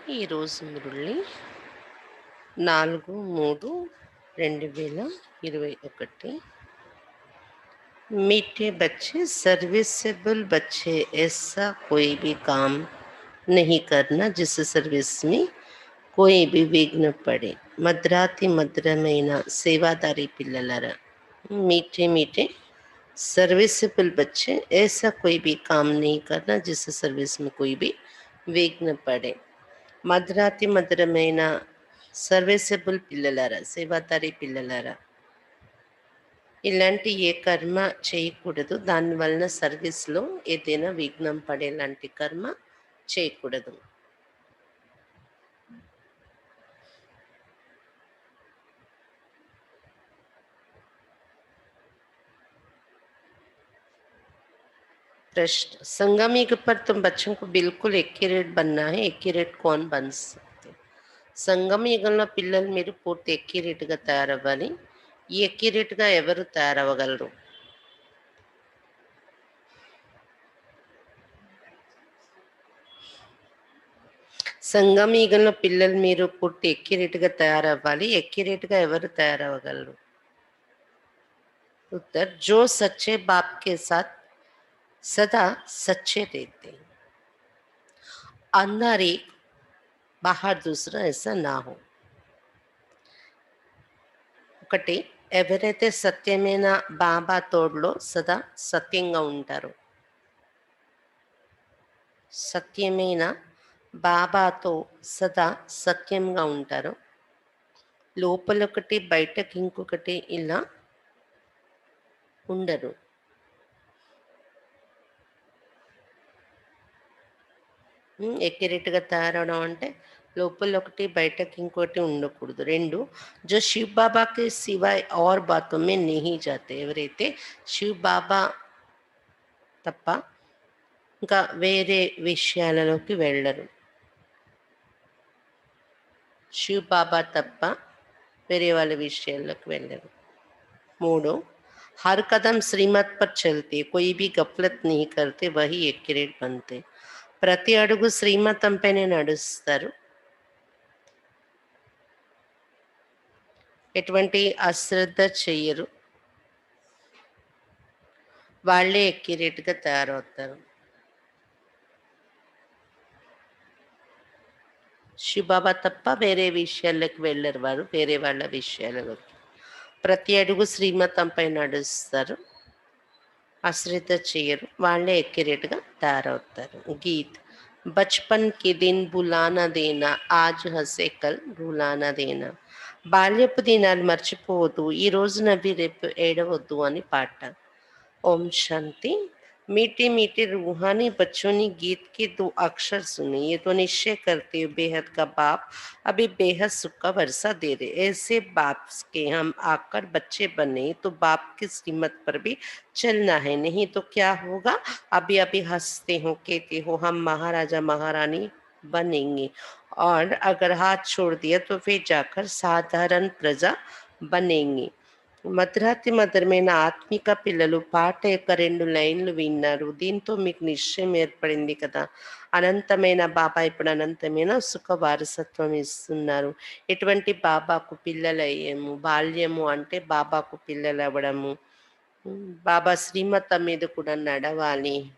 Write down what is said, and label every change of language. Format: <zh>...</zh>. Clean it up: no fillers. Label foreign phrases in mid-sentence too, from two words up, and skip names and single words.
<te>ఈరోజు మురళి 4/3/2021.</te> <hi>मीठे बच्चे, सर्विसेबल बच्चे, ऐसा कोई भी काम नहीं करना जिस सर्विस में कोई भी विघ्न पड़े.</hi> <te>మద్రాతి మధురమైన సేవాదారి పిల్లలరా,</te> <hi>मीठे मीठे सर्विसेबल बच्चे, ऐसा कोई भी काम नहीं करना जिस सर्विस में कोई भी विघ्न पड़े.</hi> <te>మధురాతి మధురమైన సర్వీసబుల్ పిల్లలారా, సేవాదారి పిల్లలారా, ఇలాంటి ఏ కర్మ చేయకూడదు, దానివలన సర్వీస్లో ఏదైనా విఘ్నం పడేలాంటి కర్మ చేయకూడదు.</te> <hi>प्रश्न, संगम पर तुम बच्चों को बिल्कुल एक्यूरेट बनना है. एक्यूरेट कौन बन सकते?</hi> <te>సంగమ యుగంలో పిల్లలు మీరు పూర్తి ఎక్యురేట్గా తయారవ్వాలి. ఈ ఎక్యురేట్గా ఎవరు తయారవ్వగలరు? సంగమ యుగంలో పిల్లలు మీరు పూర్తి ఎక్యురేట్గా తయారవ్వాలి. ఎక్యురేట్గా ఎవరు తయారవ్వగలరు?</te> <hi>उत्तर, जो सच्चे बाप के साथ सदा सच्चे रहते हैं. अंदर एक बाहर दूसरा, ऐसा ना हो.</hi> <te>ఒకటి, ఎవరైతే సత్యమైన బాబా తోడులో సదా సత్యంగా ఉంటారో, సత్యమైన బాబాతో సదా సత్యంగా ఉంటారో, లోపలొకటి బయటకి ఇంకొకటి ఇలా ఉండరు. ఎక్యురేట్గా తయారవడం అంటే లోపల ఒకటి బయటకి ఇంకోటి ఉండకూడదు. రెండు,</te> <hi>जो शिव बाबा के सिवाय और बातों में नहीं जाते,</hi> <te>ఎవరైతే శివ్ బాబా తప్ప ఇంకా వేరే విషయాలలోకి వెళ్ళరు. శివ్ బాబా తప్ప వేరే వాళ్ళ విషయాల్లోకి వెళ్ళరు. మూడు,</te> <hi>हर कदम श्रीमत पर चलते, कोई भी गफलत नहीं करते, वही एक्यूरेट बनते.</hi> <te>ప్రతి అడుగు శ్రీమతంపైనే నడుస్తారు, ఎటువంటి అశ్రద్ధ చెయ్యరు, వాళ్ళే ఎక్యురేట్గా తయారవుతారు. శివబాబా తప్ప వేరే విషయాల్లోకి వెళ్ళరు వారు, వేరే వాళ్ళ విషయాలలోకి. ప్రతి అడుగు శ్రీమతంపై నడుస్తారు, అశ్రద్ధ చెయ్యరు, వాళ్ళే ఎక్యురేట్గా తయారవుతారు.</te> <hi>गीत, बचपन की दिन भुलाना देना, आज हंसे कल रुलाना देना.</hi> <te>బాల్యపు దినాలు మర్చిపోవద్దు, ఈ రోజు నవ్వి రేపు ఏడవద్దు అని పాట.</te> <hi>ओम शांति. मीठे मीठे रूहानी बच्चों ने गीत के दो अक्षर सुने, ये तो निश्चय करते हुए बेहद का बाप अभी बेहद सुख का वर्षा दे रहे. ऐसे बाप के हम आकर बच्चे बने तो बाप की श्रीमत पर भी चलना है, नहीं तो क्या होगा? अभी अभी हंसते हो, कहते हो हम महाराजा महारानी बनेंगे, और अगर हाथ छोड़ दिया तो फिर जाकर साधारण प्रजा बनेंगे.</hi> <te>మధురాతి మధురమైన ఆత్మిక పిల్లలు పాట యొక్క 2 లైన్లు విన్నారు. దీంతో మీకు నిశ్చయం ఏర్పడింది కదా. అనంతమైన బాబా ఇప్పుడు అనంతమైన సుఖ వారసత్వం ఇస్తున్నారు. ఎటువంటి బాబాకు పిల్లలయ్యాము. బాల్యము అంటే బాబాకు పిల్లలు అవ్వడము, బాబా శ్రీమతం మీద కూడా నడవాలి.</te>